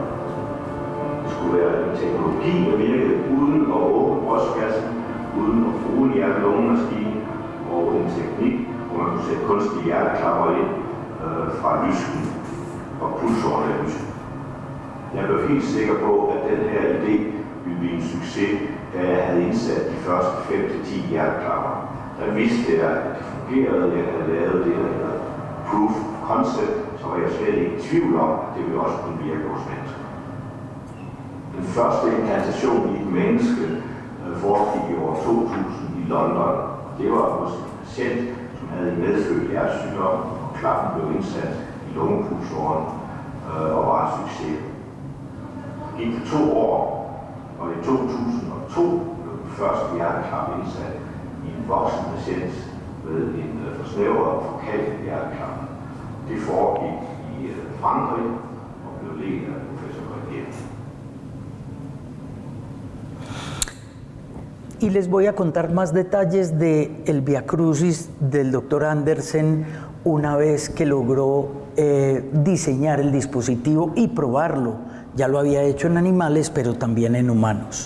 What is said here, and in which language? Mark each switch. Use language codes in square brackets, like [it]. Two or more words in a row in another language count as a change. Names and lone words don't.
[da] Det skulle være en teknologi, der virkede uden at åbne brystkassen, uden at bruge en hjerte-lunge-maskine, og en teknik, hvor man kunne sætte kunstige hjerteklapper ind fra lysken og pulsårene af lysken. Jeg blev helt sikker på, at den her idé ville blive en succes, da jeg havde indsat de første 5-10 hjerteklapper. Der vidste jeg, at det fungerede, jeg havde lavet det, der hedder [en] proof of concept, [da] så var jeg slet ikke i tvivl om, at det ville også kunne virke hos mennesker. Den første implantation i et menneske foregik i år 2000 i London. Det var hos en patient, som havde en medfødt hjertesygdom, og klappen blev indsat i lungepulsåren og var en succes. Det gik for 2 år, og i 2002 blev den første hjerteklap indsat i en voksen patient med en forsnævret og forkalket hjerteklap. Det foregik i Frankrig og blev ledt af professor Regier. [es] Y les voy a contar más detalles del viacrucis del doctor Andersen una vez que logró diseñar el dispositivo y probarlo. Ya lo había hecho en animales, pero también en humanos.